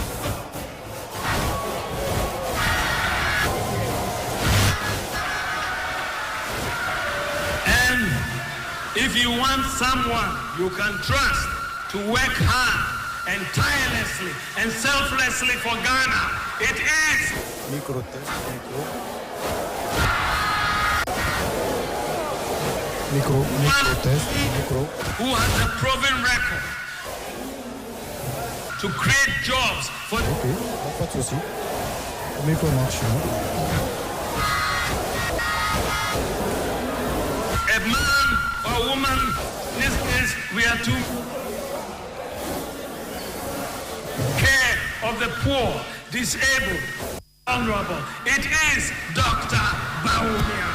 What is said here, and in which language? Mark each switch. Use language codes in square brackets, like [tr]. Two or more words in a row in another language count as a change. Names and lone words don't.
[en] And if you want someone you can trust to work hard and tirelessly and selflessly for Ghana, it is Micro test, micro test, micro. Who has a proven record to create jobs for. [fr] Ok, pas de souci. Micro marche. [en] A man or woman, in this case, we are to care of the poor, disabled, vulnerable. It is Dr. Bawumia.